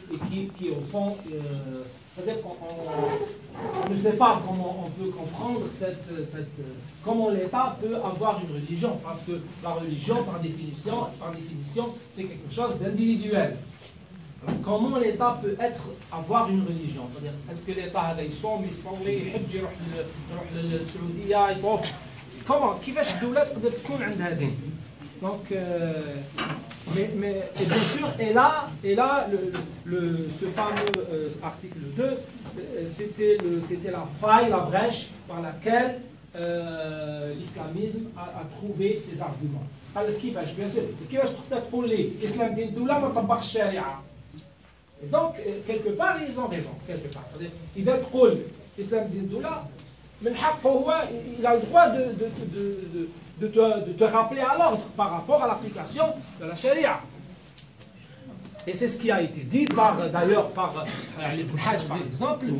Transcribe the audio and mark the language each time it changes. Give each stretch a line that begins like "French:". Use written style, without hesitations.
French: Qui au fond, c'est-à-dire qu'on ne sait pas comment on peut comprendre comment l'État peut avoir une religion, parce que la religion, par définition, c'est quelque chose d'individuel. Comment l'État peut avoir une religion? C'est-à-dire, est-ce que l'État
Arabic: يصوم يصلي يحج يروح للسعودية يطوف؟
French: Comment?
Arabic: كيفاش الدولة تقدر تكون عندها دين؟
French: Donc Et bien sûr, et là ce fameux article 2, c'était la faille, la brèche par laquelle l'islamisme a trouvé ses arguments. Alors,
Arabic: كيفاش
French: bien sûr
Arabic: كيفاش تقدر تقول لي الاسلام دين دوله ما طبقش الشريعه.
French: Et donc quelque part ils ont raison quelque part. C'est-à-dire
Arabic: اذا تقول الاسلام دين دوله من حقه هو
French: il a le droit de te rappeler à l'ordre par rapport à l'application de la charia. Et c'est ce qui a été dit d'ailleurs par Ibn Hajj par exemple.